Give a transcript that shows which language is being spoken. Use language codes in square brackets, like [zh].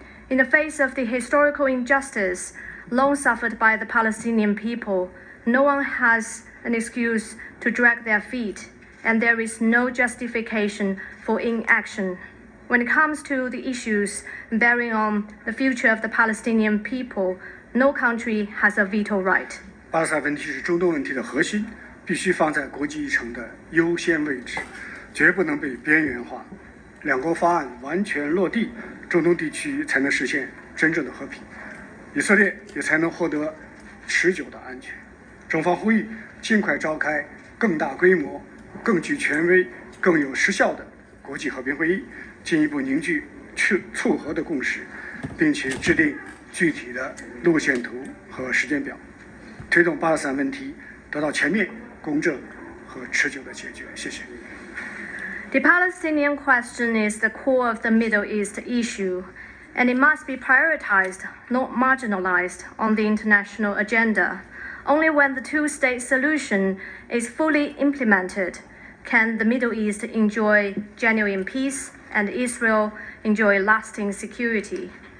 [en] In the face of the historical injustice long suffered by the Palestinian people, no one has an excuse to drag their feet, and there is no justification for inaction. When it comes to the issues bearing on the future of the Palestinian people, no country has a veto right. [zh] 巴勒斯坦问题是中东问题的核心，必须放在国际议程的优先位置，绝不能被边缘化。两国方案完全落地，中东地区才能实现真正的和平，以色列也才能获得持久的安全。中方呼吁尽快召开更大规模、更具权威、更有实效的国际和平会议，进一步凝聚促和的共识，并且制定具体的路线图和时间表，推动巴勒斯坦问题得到全面、公正和持久的解决。谢谢。 [en] The Palestinian question is the core of the Middle East issue, and it must be prioritized, not marginalized, on the international agenda. Only when the two-state solution is fully implemented can the Middle East enjoy genuine peace and Israel enjoy lasting security.